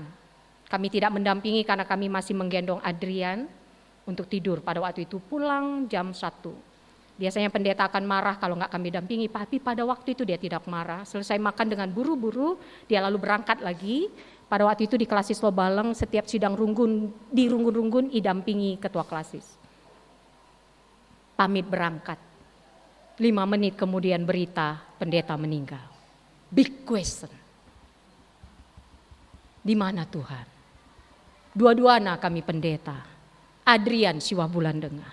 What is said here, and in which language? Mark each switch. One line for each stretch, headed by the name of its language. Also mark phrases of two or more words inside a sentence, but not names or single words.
Indonesian: Kami tidak mendampingi karena kami masih menggendong Adrian untuk tidur pada waktu itu. Pulang jam 1. Biasanya pendeta akan marah kalau nggak kami dampingi, tapi pada waktu itu dia tidak marah. Selesai makan dengan buru-buru, dia lalu berangkat lagi. Pada waktu itu di Klasis Lobalang, setiap sidang runggun, di runggun-runggun didampingi ketua klasis. Pamit berangkat. 5 menit kemudian berita pendeta meninggal.
English: Big question.
Indonesian: Di mana Tuhan? Dua-duanya kami pendeta. Adrian Siwa Bulan Dengah.